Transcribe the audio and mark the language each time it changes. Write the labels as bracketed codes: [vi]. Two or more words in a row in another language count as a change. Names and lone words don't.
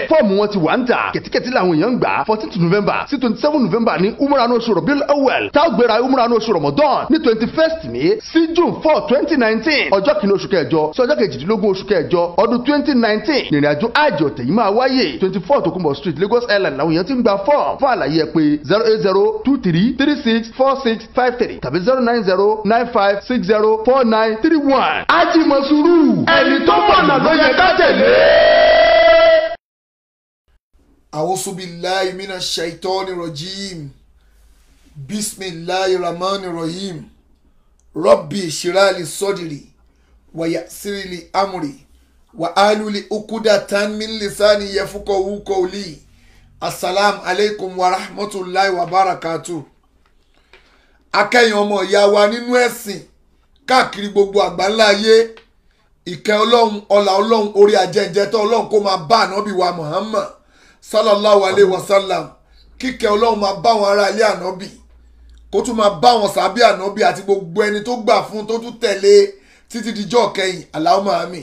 [yo] fọ́ọ̀mù wọn ti wà ń tà kẹ̀tíkẹ̀tí làwọn èèyàn ń gbà 14 November sí 27 November ní umrah oṣù Rabiul Awwal táwọn gbéra umrah oṣù Ramadan ní 21st May sí June 4 2019 ọjọ́ kìíní oṣù kẹjọ sí ọjọ́ kejìdínlógún oṣù kẹjọ ọdún 2019 ìrìnàjò àjò ọ̀tẹ̀ yìí máa wáyé 24 Tokunbo Street Lagos Island làwọn èèyàn ti ń gba fọ́ọ̀mù fún àlàyé ẹ pé 08023364653 tàbí 09095604931 Haji Mọ̀sùrù ẹni tó mọ̀nà ló yẹ ká tẹ̀lé. [ar] أعوذ بالله من الشيطان الرجيم. بسم الله الرحمن الرحيم. رب اشرح لي صدري ويسر لي أمري واحلل عقدة من لساني يفقهوا قولي. السلام عليكم ورحمة الله وبركاته. [yo] Akẹ́yìn ọmọ ìyá wa nínú ẹ̀sìn káàkiri gbogbo àgbáńlá ayé ìkẹ́ Ọlọ́run ọlá Ọlọ́run orí ajẹ́jẹ́tọ́ Ọlọ́run kó máa bá ànábì wa Muhammad [ar] صلى الله عليه وسلم [yo] kíkẹ́ Ọlọ́run máa bá wọn ará ilé ànábì kó tún máa bá wọn sàbí ànábì àti gbogbo ẹni tó gbà fún tó tún tẹ̀lé títí dijọ́ kẹyìn Allahumma àmín.